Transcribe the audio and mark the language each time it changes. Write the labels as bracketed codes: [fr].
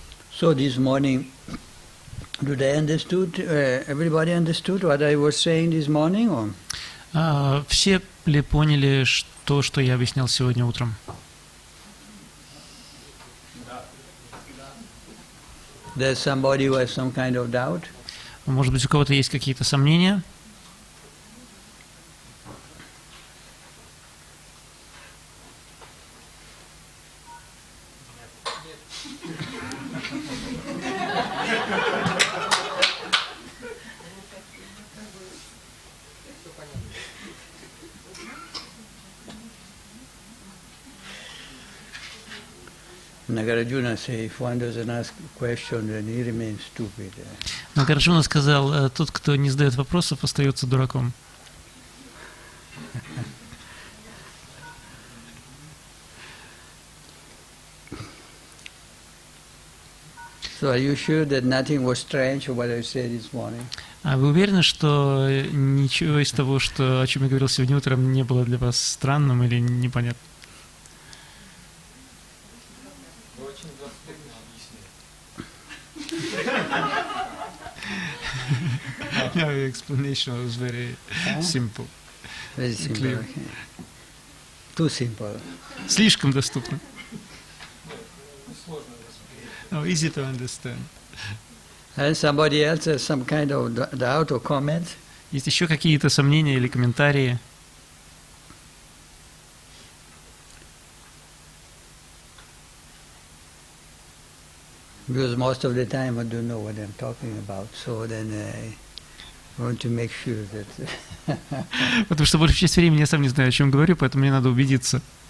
[en] So this morning, everybody understood what I was saying this morning? Or? [ru] Все ли поняли то, что я объяснял сегодня утром? [en] There's somebody who has some kind of doubt? [ru] Может быть, у кого-то есть какие-то сомнения? [en] Nagarjuna say, if one doesn't ask a question, then he remains stupid. [ru] Нагарджуна сказал, тот, кто не задает вопросов, остается дураком. [en] So are you sure that nothing was strange what I said this morning? [ru] А вы уверены, что ничего из того, о чем я говорил сегодня утром, не было для вас странным или непонятным? [en] No, the explanation was very simple. Very simple. Okay. Too simple. [ru] Слишком доступно. [en] No, easy to understand. And somebody else has some kind of doubt or comment? [ru] Есть еще какие-то сомнения или комментарии? [en] Because most of the time I don't know what I'm talking about, so then I want to make sure that... [ru] Потому что большую часть времени я сам не знаю, о чем говорю, поэтому мне надо убедиться.